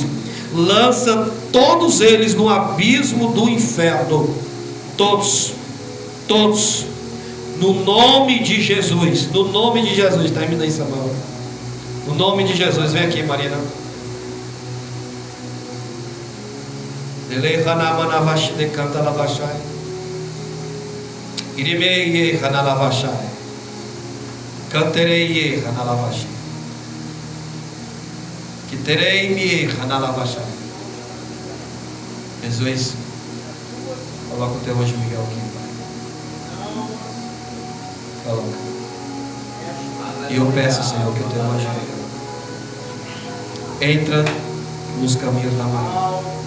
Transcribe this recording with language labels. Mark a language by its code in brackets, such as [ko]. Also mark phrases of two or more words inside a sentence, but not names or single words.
[pt] Lança todos eles no abismo do inferno. Todos. No nome de Jesus. No nome de Jesus. Termina aí, Samuel. No nome de Jesus. Vem aqui, Marina. Ele Hanamanavashi de canta lavachai. Irimei Hanalavachai. Canterei Hanalavachai. Quiterei-me Hanalavachai. Jesus, coloca o teu anjo Miguel aqui, Pai. Coloca. E eu peço, Senhor, que o teu anjo Miguel entra nos caminhos da Maria.